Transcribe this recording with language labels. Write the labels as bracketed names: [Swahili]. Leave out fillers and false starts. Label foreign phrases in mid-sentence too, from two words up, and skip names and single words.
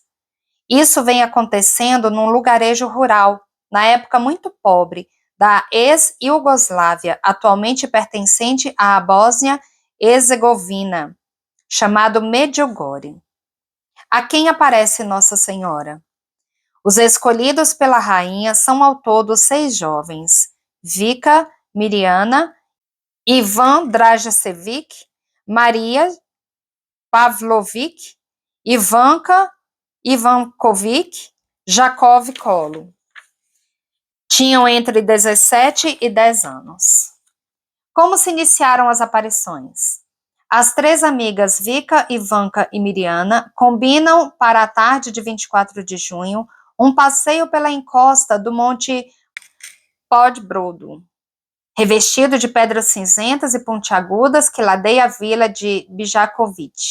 [Portuguese] Isso vem acontecendo num lugarejo rural, na época muito pobre, da ex-Iugoslávia, atualmente pertencente à Bósnia-Herzegovina, chamado Medjugorje. A quem aparece Nossa Senhora? Os escolhidos pela rainha são ao todo 6 jovens: Vika, Mirjana, Ivan Drajasevic, Maria Pavlovic, Ivanka Ivankovic, Jakov Kolo. Tinham entre 17 e 10 anos. Como se iniciaram as aparições? As 3 amigas Vika, Ivanka e Mirjana combinam para a tarde de 24 de junho um passeio pela encosta do Monte Podbrodo, revestido de pedras cinzentas e pontiagudas que ladeia a vila de Bijakovic.